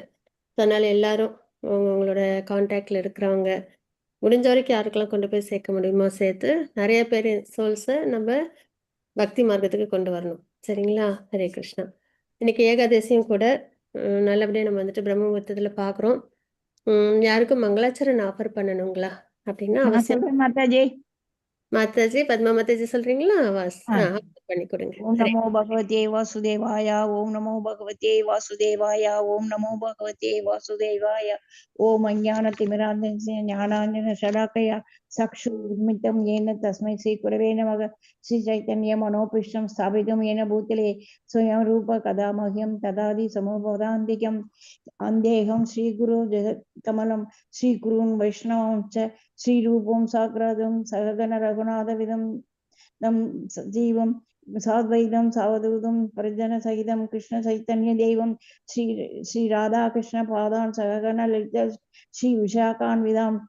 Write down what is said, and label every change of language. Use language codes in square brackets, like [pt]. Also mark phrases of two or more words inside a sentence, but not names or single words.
[ta] அதனால் எல்லாரும் உங்களோட கான்டாக்டில் இருக்கிறவங்க முடிஞ்ச வரைக்கும் யாருக்கெல்லாம் கொண்டு போய் சேர்க்க முடியுமோ சேர்த்து நிறைய பேர் சோல்ஸை நம்ம பக்தி மார்க்கத்துக்கு கொண்டு வரணும், சரிங்களா? ஹரே கிருஷ்ணா. இன்னைக்கு ஏகாதசியும் கூட நல்லபடியாக நம்ம வந்துட்டு பிரம்ம முகூர்த்தத்தில் பார்க்குறோம். யாருக்கும் மங்களாச்சரண் ஆஃபர் பண்ணணுங்களா அப்படின்னா அவசியம். [hi] माता जी। [ta] மாதாஜி, பத்மா மாதாஜி சொல்றீங்களா? ஆஃபர் பண்ணி கொடுங்க. [sa] ओम नमो भगवते वासुदेवाय। ओम नमो भगवते वासुदेवाय। ओम नमो भगवते वासुदेवाय। ओम अज्ञानतिमिरान्धस्य ज्ञानाञ्जनशलाकया चक्षुरुन्मिलितं येन तस्मै श्रीगुरवे नमः। श्रीचैतन्यमनोभीष्टं स्थापितं येन भूतले स्वयं रूप कदा मह्यं ददाति समोपदान्तिकम् अन्देहं श्रीगुरो जगत्कमलं श्रीगुरून् वैष्णवांश्च श्रीरूपं साग्रतं सहगण रघुनाथविदं जीवं साद्वैतं सावधूतं परिजन सहितं कृष्ण चैतन्य देवं श्री राधा कृष्ण पादान् सहगण ललिता श्री विशाखान्वितांश्च।